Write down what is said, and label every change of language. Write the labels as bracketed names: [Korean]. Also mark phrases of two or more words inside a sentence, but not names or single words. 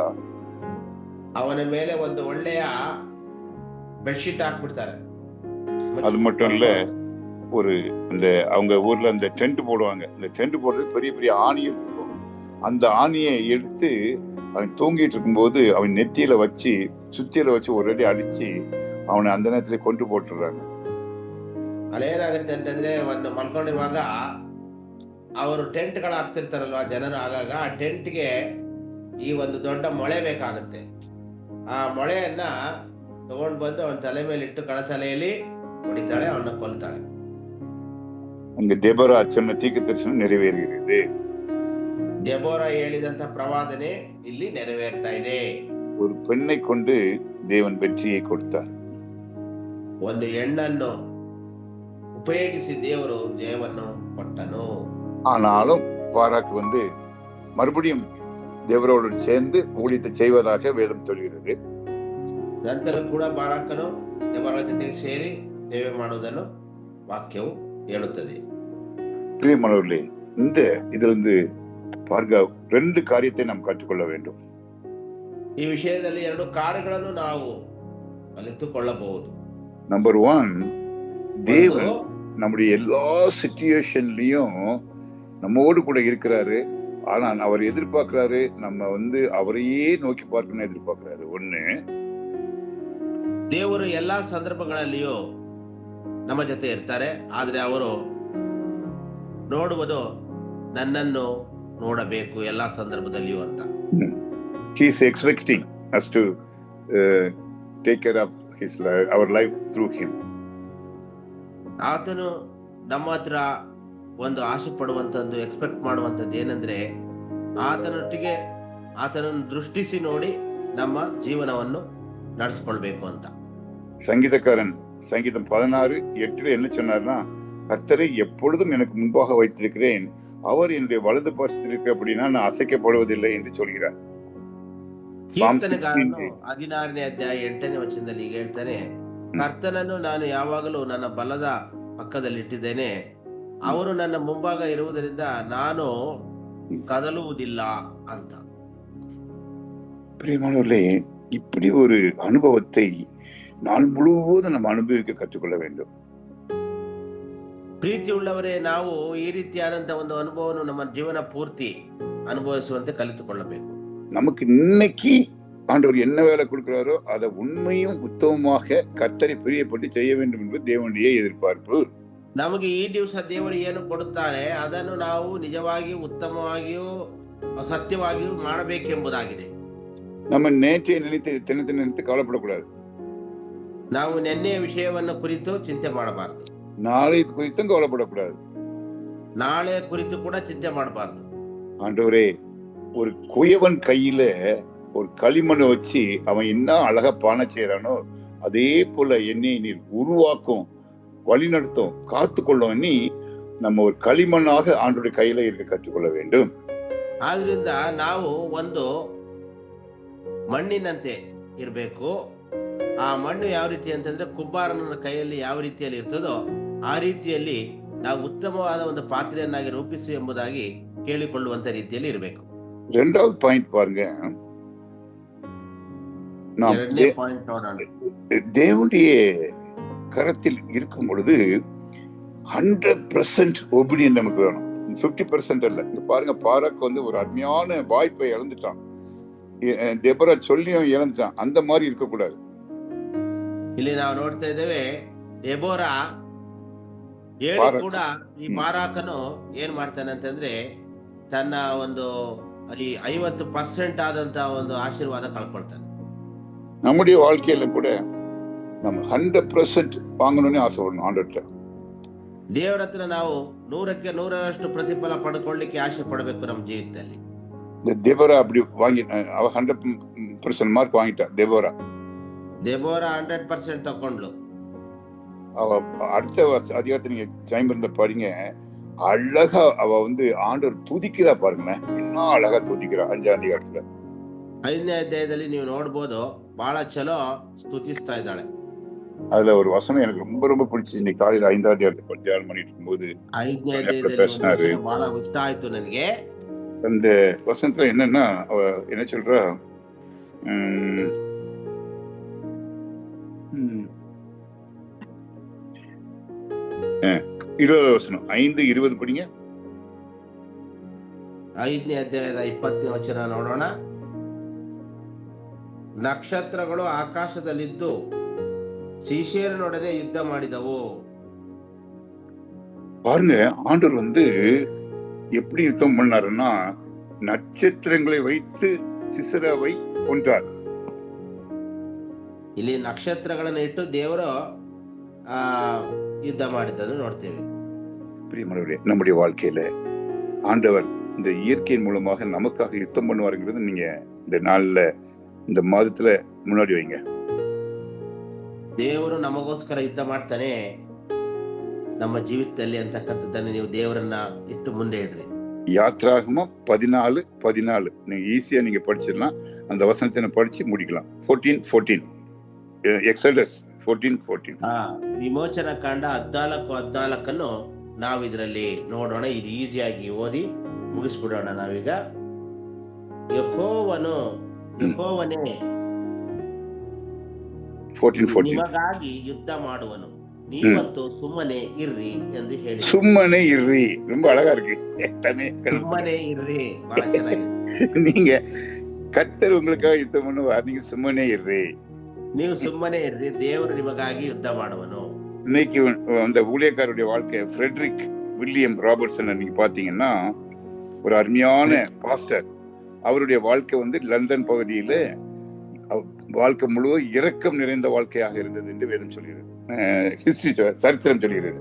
[Kannada] ಅವನ ಮೇಲೆ ಒಂದು ಒಳ್ಳೆಯ ಬೆಡ್ಶೀಟ್ ಹಾಕ್ಬಿಡ್ತಾರೆ. [Tamil] அது மட்டும் இல்ல, ஒரு அந்த அவங்க ஊர்ல அந்த டென்ட் போடுவாங்க. அந்த டென்ட் போடுறது பெரிய பெரிய ஆணியும் இருக்கும். அந்த ஆணியை எடுத்து அவன் தூங்கிட்டு இருக்கும்போது அவன் நெத்தியில வச்சு சுத்தியில வச்சு ஒரு அடி அடிச்சு அவனை அந்த நேரத்துல கொண்டு போட்டுறாங்க. [Kannada] ಅಲ್ಲೇನಾಗುತ್ತೆ ಅಂತಂದ್ರೆ, ಒಂದು ಮಲ್ಕೊಂಡಿರುವಾಗ ಅವರು ಟೆಂಟ್ಗಳು ಹಾಕ್ತಿರ್ತಾರಲ್ವಾ ಜನರು, ಆಗಾಗ ಆ ಟೆಂಟ್ಗೆ ಈ ಒಂದು ದೊಡ್ಡ ಮೊಳೆ ಬೇಕಾಗುತ್ತೆ. ಆ ಮೊಳೆಯನ್ನ ತಗೊಂಡು ಬಂದು ಅವನ ತಲೆ ಮೇಲೆ ಇಟ್ಟು ಕಳತಲೆಯಲ್ಲಿ ಹೊಡಿತಾಳೆ, ಅವನ್ನ ಕೊಲ್ತಾಳೆ. [Tamil] அங்க தெபோரா சொன்ன தீர்க்க தரிசனம் நிறைவேறுகிறது. [Kannada] ದೆಬೋರ ಹೇಳಿದಂತ ಪ್ರವಾದನೆ ಇಲ್ಲಿ ನೆರವೇರ್ತಾ ಇದೆ. [Tamil] ஒரு பெண்ணை கொண்டு தேவன் வெற்றியை கொடுத்தார். [Kannada] ಒಂದು ಹೆಣ್ಣನ್ನು ಉಪಯೋಗಿಸಿ ದೇವರು ಜಯವನ್ನು ಕೊಟ್ಟನು. [Tamil] ஆனாலும் பாராக்கு வந்து மறுபடியும் தேவரோடு சேர்ந்து ஊழியத்தை செய்வதாக வேதம் சொல்கிறது. [Kannada] ನಂತರ ಕೂಡ ಬಾರಾಕನು ದೇವರ ಜೊತೆಗೆ ಸೇರಿ ಸೇವೆ ಮಾಡುವುದನ್ನು ವಾಕ್ಯವು ಹೇಳುತ್ತದೆ. [Tamil] பிரியமானவர்களே, இந்த இதுல இருந்து பாருங்க, 2 காரியத்தை நாம் கற்றுக்கொள்ள வேண்டும். [Kannada] ಈ ವಿಷಯದಲ್ಲಿ 2 ಕಾರ್ಯಗಳನ್ನು ನಾವು ಕಲಿತುಕೊಳ್ಳಬಹುದು. [Tamil] நம்பர் 1, தேவன் நம்முடைய எல்லா சிச்சுவேஷன்லயும் நம்மோடு கூட இருக்கிறாரு. ஆனா அவர் எதிர்பார்க்கிறாரு, நம்ம வந்து அவரையே நோக்கி பார்க்கணும்னு எதிர்பார்க்கிறாரு. 1. [Kannada] ದೇವರು ಎಲ್ಲಾ ಸಂದರ್ಭಗಳಲ್ಲಿಯೂ ನಮ್ಮ ಜೊತೆ ಇರ್ತಾರೆ, ಆದ್ರೆ ಅವರು ನೋಡುವುದು ನನ್ನನ್ನು ನೋಡಬೇಕು ಎಲ್ಲಾ ಸಂದರ್ಭದಲ್ಲಿಯೂ ಅಂತ. [English] He is expecting us to take care of our life through him. [Kannada] ಆತನು ನಮ್ಮ ಹತ್ರ ಒಂದು ಆಸೆ ಪಡುವಂತದ್ದು, ಎಕ್ಸ್ಪೆಕ್ಟ್ ಮಾಡುವಂತದ್ದು ಏನಂದ್ರೆ ಆತನೊಟ್ಟಿಗೆ ಆತನನ್ನು ದೃಷ್ಟಿಸಿ ನೋಡಿ ನಮ್ಮ ಜೀವನವನ್ನು ನಡೆಸ್ಕೊಳ್ಬೇಕು ಅಂತ. [Tamil] சங்கீதக்காரன் சங்கீதம் 16:8 என்ன சொன்னார்னா, கர்த்தரை எப்பொழுதும் எனக்கு முன்பாக வைத்திருக்கிறேன், அவர் என்னுடைய வலது பாரசத்தில் இருக்க அப்படின்னா நான் அசைக்கப்படுவதில்லை என்று சொல்கிறார். [Kannada] ಕೀರ್ತನೆಗಾರನು 16ನೇ ಅಧ್ಯಾಯ 8ನೇ ವಚನದಲ್ಲಿ ಈಗ ಹೇಳ್ತಾನೆ, ಕರ್ತನನ್ನು ನಾನು ಯಾವಾಗಲೂ ನನ್ನ ಬಲದ ಪಕ್ಕದಲ್ಲಿ ಇಟ್ಟಿದ್ದೇನೆ, ಅವರು ನನ್ನ ಮುಂಭಾಗ ಇರುವುದರಿಂದ ನಾನು ಕದಲುವುದಿಲ್ಲ ಅಂತ. [Tamil] பிரியமானவர்களே, இப்படி ஒரு அனுபவத்தை நாள் முழுவதும் நம்ம அனுபவிக்க கற்றுக்கொள்ள வேண்டும். [Kannada] ಪ್ರೀತಿ ಉಳ್ಳವರೇ, ನಾವು ಈ ರೀತಿಯಾದಂತಹ ಒಂದು ಅನುಭವವನ್ನು ನಮ್ಮ ಜೀವನ ಪೂರ್ತಿ ಅನುಭವಿಸುವಂತೆ ಕಲಿತುಕೊಳ್ಳಬೇಕು. [Tamil] நமக்கு இன்னைக்கு ஆண்டவர் என்ன வேலை கொடுக்கிறாரோ அதை உண்மையும் உத்தமமாக கர்த்தரை பிரியப்பட்டு செய்ய வேண்டும் என்பது தேவனுடைய எதிர்பார்ப்பு. [Kannada] ನಮಗೆ ಈ ದಿವಸ ದೇವರು ಏನು ಕೊಡುತ್ತಾರೆ ಅದನ್ನು ನಾವು ನಿಜವಾಗಿಯೂ ಉತ್ತಮವಾಗಿಯೂ ಸತ್ಯವಾಗಿಯೂ ಮಾಡಬೇಕೆಂಬುದಾಗಿದೆ. [Tamil] நம்ம நேற்றைய நினைத்து தினத்தை நினைத்து கவலைப்படக்கூடாது. [Kannada] ನಾವು ನೆನ್ನೆಯ ವಿಷಯವನ್ನು ಕುರಿತು ಚಿಂತೆ ಮಾಡಬಾರದು. [Tamil] நாளை குறித்தும் கவலைப்படக்கூடாது. [Kannada] ನಾಳೆ ಕುರಿತು ಕೂಡ ಚಿಂತೆ ಮಾಡಬಾರದು. [Tamil] ஆண்டவரே, ஒரு குயவன் கையில ஒரு களிமண்ணை வச்சு அவன் என்ன அழகா பானை செய்யறானோ அதே போல என்னை நீர் உருவாக்கும், வழிநடத்தும், காத்துக்கொள்ளும். நீ நம்ம ஒரு களிமண்ணாக ஆண்டவருடைய கையில இருக்க கற்றுக்கொள்ள வேண்டும். [Kannada] ಆದ್ರಿಂದ ನಾವು ಒಂದು ಮಣ್ಣಿನಂತೆ ಇರಬೇಕು. ಆ ಮಣ್ಣು ಯಾವ ರೀತಿ ಅಂತಂದ್ರೆ ಕುಂಬಾರನ ಕೈಯಲ್ಲಿ ಯಾವ ರೀತಿಯಲ್ಲಿ ಇರ್ತದೋ ಆ ರೀತಿಯಲ್ಲಿ ನಾವು ಉತ್ತಮವಾದ ಒಂದು ಪಾತ್ರೆಯನ್ನಾಗಿ ರೂಪಿಸಿ ಎಂಬುದಾಗಿ ಕೇಳಿಕೊಳ್ಳುವಂತ ರೀತಿಯಲ್ಲಿ ಇರಬೇಕು. [Tamil] 2வது பாயிண்ட் பாருங்க, நாம் தேவனுடைய கரத்தில் இருக்கும் பொழுது 100% ஒபீடியன்ட் நமக்கு வேணும். 50% அல்ல. இங்க பாருங்க, பாராக்கு வந்து ஒரு அருமையான வாய்ப்பை இழந்துட்டான். தெபோரா சொல்லியும் இழந்துட்டான். அந்த மாதிரி இருக்கக்கூடாது. [Kannada] ಇಲ್ಲಿ ನಾವು ನೋಡ್ತಾ ಇದ್ದೇವೆ, ದೆಬೋರಾ ಹೇಳಿ ಕೂಡ ಈ ಬಾರಾಕನು ಏನ್ ಮಾಡ್ತಾನೆ ಅಂತಂದ್ರೆ ತನ್ನ ಒಂದು ಈ 50% ಆದಂತ ಒಂದು ಆಶೀರ್ವಾದ ಕಳ್ಕೊಳ್ತಾನೆ. [Tamil] நம்முடைய வாழ்க்கையில கூட நம்ம 100% வாங்கணும்னு ஆசைப்படணும் ஆண்டவர்கிட்ட. [Kannada] ದೇವರ ಹತ್ರ ನಾವು 100ಕ್ಕೆ 100ರಷ್ಟು ಪ್ರತಿಫಲ ಪಡ್ಕೊಳ್ಳಿಕ್ಕೆ ಆಸೆ ಪಡಬೇಕು ನಮ್ಮ ಜೀವಿತದಲ್ಲಿ. [Tamil] இந்த தெபோரா அப்படி வாங்கி அவ 100% மார்க் வாங்கிட்டா. தெபோரா [Kannada] 100% ತಕೊಂಡ್ಲು. [Tamil] அவ அடுத்த அதிகாரத்தை நீங்க டைம் இருந்த படிங்க, அழகா அவ வந்து ஆண்டவர் துதிக்கிறா பாருங்களேன். என்ன அழகா துதிக்கிறா 5ஆம் அதிகாரத்துல. [Kannada] 5ನೇ ಅಧ್ಯಾಯದಲ್ಲಿ ನೀವು ನೋಡ್ಬೋದು, ಬಹಳ ಚಲೋ ಸ್ತುತಿಸ್ತಾ ಇದ್ದಾಳೆ. [Tamil] அதுல ஒரு வசனம் எனக்கு ரொம்ப ரொம்ப பிடிச்சிச்சு. இன்னைக்கு காலையில 5ஆம் அதிகாரத்தை தியானம் பண்ணிட்டு இருக்கும்போது [Kannada] 5ನೇ ಅಧ್ಯಾಯದಲ್ಲಿ ಬಹಳ ಇಷ್ಟ ಆಯ್ತು ನನಗೆ. [Tamil] அந்த வசனத்துல என்னன்னா, அவ என்ன சொல்றா, 20வது வசனம் 5:20 படிங்க. [Kannada] 5ನೇ ಅಧ್ಯಾಯದ 20ನೇ ವಚನ ನೋಡೋಣ. ನಕ್ಷತ್ರಗಳು ಆಕಾಶದಲ್ಲಿದ್ದು ಸೀಷೇರನೊಡನೆ ಯುದ್ಧ ಮಾಡಿದವು. [Tamil] பாருங்க, ஆண்டவர் வந்து எப்படி யுத்தம் பண்ணாருன்னா, நட்சத்திரங்களை வைத்து சிசராவை கொன்றார். [Kannada] ಇಲ್ಲಿ ನಕ್ಷತ್ರಗಳನ್ನು ಇಟ್ಟು ದೇವರು ಆ யுத்த ಮಾಡಿದ್ದನ್ನು ನೋಡ್ತೇವೆ. [Tamil] பிரியமானவரே, நம்முடைய வாழ்க்கையில ஆண்டவர் இந்த இயற்கையின் மூலமாக நமக்காக யுத்தம் பண்ணுவாருங்கிறது நீங்க இந்த நாள்ல இந்த மாதத்துல முன்னாடி வைங்க. [Kannada] ದೇವರು ನಮಗೋಸ್ಕರ ಯುದ್ಧ ಮಾಡ್ತಾನೆ ನಮ್ಮ ಜೀವಿತದಲ್ಲಿ ಅಂತಕ್ಕಂಥದ್ದನ್ನು ನೀವು ದೇವರನ್ನ ಇಟ್ಟು ಮುಂದೆ ಇಡ್ರಿ. [Tamil] யாத்ராகமம் 14:14 நீங்க ஈஸியா நீங்க படிச்சிடலாம். அந்த வசனத்தை படிச்சு முடிக்கலாம். 14:14 எக்ஸடஸ் 14:14. [Kannada] ವಿಮೋಚನ ಕಾಂಡ 14:14 ನಾವು ಇದರಲ್ಲಿ ನೋಡೋಣ. ಇದು ಈಸಿಯಾಗಿ ಓದಿ ಮುಗಿಸ್ಬಿಡೋಣ ನಾವೀಗ. ಯೆಹೋವನೇ 14:14 ನಿಮಗಾಗಿ ಯುದ್ಧ ಮಾಡುವನು, ನೀವಂತೂ ಸುಮ್ಮನೆ ಇರ್ರಿ ಎಂದು ಹೇಳಿ. ಸುಮ್ಮನೆ ಇರ್ರಿ, [Tamil] ரொம்ப அழகா இருக்கு. [Kannada] ಸುಮ್ಮನೆ ಇರ್ರಿ, ಬಹಳ ಚೆನ್ನಾಗಿದೆ. [Tamil] நீங்க கர்த்தர் உங்களுக்காக யுத்தம் பண்ணுவார், நீங்க [Kannada] ಸುಮ್ಮನೆ ಇರ್ರಿ. ನೀವು ಸುಮ್ಮನೆ ಇರ್ರಿ, ದೇವರು ನಿಮಗಾಗಿ ಯುದ್ಧ ಮಾಡುವನು. [Tamil] இன்னைக்கு அந்த ஊழியக்காரருடைய வாழ்க்கை ஃப்ரெட்ரிக் வில்லியம் ராபர்ட்சன் நீங்க பாத்தீங்கன்னா ஒரு அருமையான பாஸ்டர். அவருடைய வாழ்க்கை லண்டன் பகுதியில வாழ்க்கை முழுவதும் இரக்கம் நிறைந்த வாழ்க்கையாக இருந்தது என்று வேதம் சொல்கிறது, சரித்திரம் சொல்கிறது.